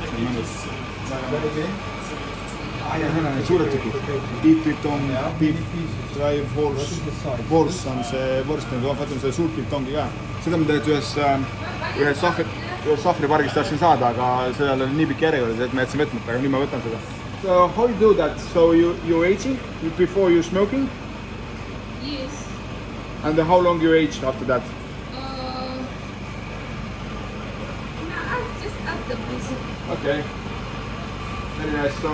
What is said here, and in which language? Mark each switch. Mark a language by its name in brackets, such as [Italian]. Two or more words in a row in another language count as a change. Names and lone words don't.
[Estonian] Ja siin on need suured tükid. [English] Beef bitong, beef dry [Estonian] vorst on see vorst, võtame selle suurt bitongi ka. Seda me tegelikult ühes sahvripargis tahtsin saada, aga sellel oli nii pikk järjekord, et me jätsime võtmata, aga nüüd ma võtan seda. [English] So how you do that? So you aging before you smoking? Yes. And how long you aged after that? Just after prison. Okay. Very nice. So